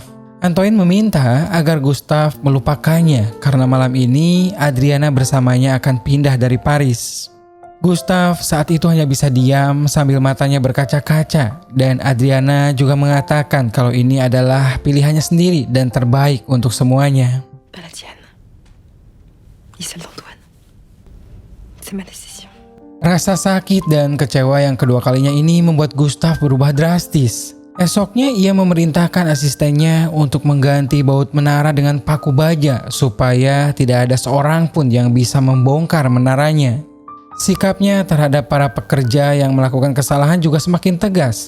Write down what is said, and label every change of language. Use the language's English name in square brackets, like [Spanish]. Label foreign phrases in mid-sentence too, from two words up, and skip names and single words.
[Indonesian] Antoine meminta agar Gustav melupakannya karena malam ini Adriana bersamanya akan pindah dari Paris. Gustav saat itu hanya bisa diam sambil matanya berkaca-kaca dan Adriana juga mengatakan kalau ini adalah pilihannya sendiri dan terbaik untuk semuanya. [French] Pas la tienne. Ni celle d'Antoine. C'est ma décision. [Indonesian] Rasa sakit dan kecewa yang kedua kalinya ini membuat Gustav berubah drastis. Esoknya ia memerintahkan asistennya untuk mengganti baut menara dengan paku baja supaya tidak ada seorang pun yang bisa membongkar menaranya. Sikapnya terhadap para pekerja yang melakukan kesalahan juga semakin tegas.